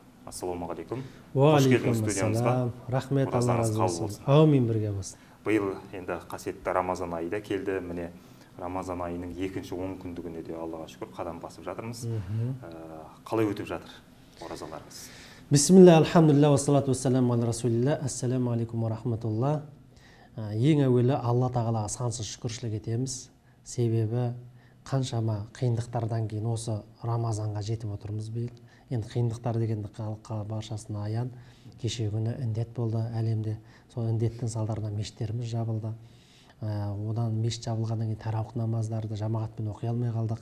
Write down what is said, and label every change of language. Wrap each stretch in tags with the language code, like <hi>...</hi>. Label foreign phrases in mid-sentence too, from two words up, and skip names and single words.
<kk>Ассалаумағалейкум.</kk> <ar>وعليكم السلام.</ar> <kk>Рахмет, Алла разы болсын. Аумин, бірге болсын. Биыл енді қасиетті Рамазан айы да келді. Міне Рамазан айының екінші 10 күндігіне де Аллаға шүкір қадам басып жатырмыз. Қалай өтіп жатыр оразаларыңыз?</kk> <ar>بسم الله، الحمد لله، والصلاة والسلام على رسول الله. السلام عليكم ورحمة الله.</ar> <kk>Ең әуелі Алла тағалаға сансыз шүкіршілік етеміз. Себебі қаншама қиындықтардан кейін осы Рамазанға жетіп отырмыз биыл. Енді қиындықтар дегенді халыққа баршасына аян. Кеше күні індет болды әлемде. Сол індеттің салдарынан мешіттеріміз жабылды. Одан мешіт жабылғаннан кейін тарауық намаздарды жамағатпен оқи алмай қалдық.</kk>